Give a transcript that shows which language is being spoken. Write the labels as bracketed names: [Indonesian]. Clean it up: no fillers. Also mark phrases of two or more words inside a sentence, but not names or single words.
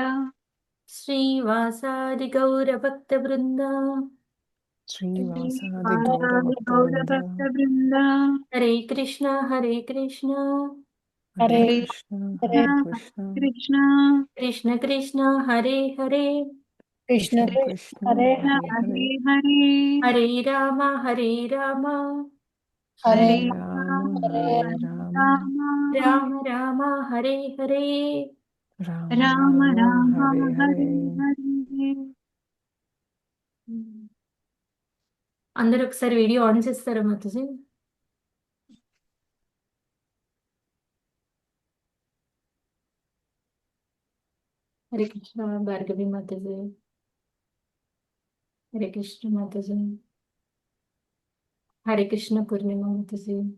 [Sanskrit] శ్రీవాసాది గౌర భక్త బృంద శ్రీవాసాది గౌరభక్త బృంద హరే కృష్ణ హరే కృష్ణ హరే హరే కృష్ణ హరే హరే కృష్ణ కృష్ణ కృష్ణ కృష్ణ హరే హరే కృష్ణ కృష్ణ కృష్ణ కృష్ణ హరే హరే హరే హరే హరే హరే రామ హరే రామ హరే హరే రామ రామ హరే హరే రామ రామ రామ హరే హరే. రామ రామ రామ రామ హరే హరే. హరే [Telugu] అందరూ ఒకసారి [English] video on [Telugu] చేస్తారా మాతాజీ? [Sanskrit] హరే కృష్ణ [Telugu] భార్గవి మాతాజీ. [Sanskrit] హరే కృష్ణ [Telugu] మాతాజీ. [Sanskrit] హరే కృష్ణ [Telugu] పూర్ణిమ మాతాజీ.